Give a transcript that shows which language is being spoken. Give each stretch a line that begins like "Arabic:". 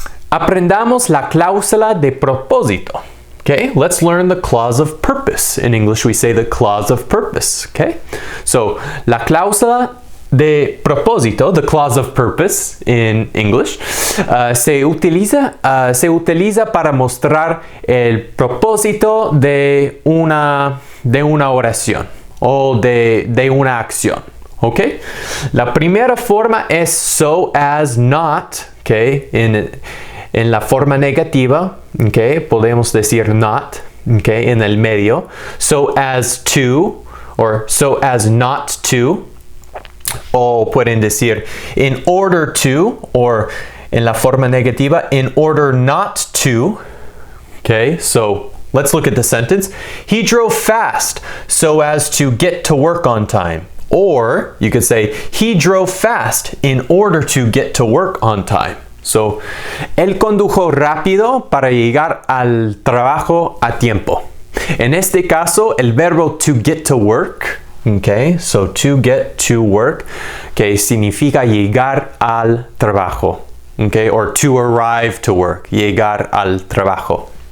Spanish: Aprendamos la cláusula de propósito.
English: Okay, let's learn the clause of purpose. In English, we say the clause of purpose.
Spanish: Okay, so la cláusula de propósito,
English: the clause of purpose in English,
Spanish: se utiliza para mostrar el propósito de una oración o de una acción. Okay, la primera forma es so as not.
English: Okay,
Spanish: en la forma negativa, okay, podemos decir
English: not, okay,
Spanish: en el medio,
English: so as to, or so as not to,
Spanish: o pueden decir
English: in order to, or
Spanish: en la forma negativa,
English: in order not to, okay, so let's look at the sentence. He drove fast so as to get to work on time. Or you could say, he drove fast in order to get to work on time.
Spanish: So, él condujo rápido para llegar al trabajo a tiempo. En este caso, el verbo to get to work, okay, so to get to work, okay, significa llegar al trabajo, okay,
English: or to arrive to work,
Spanish: llegar al trabajo.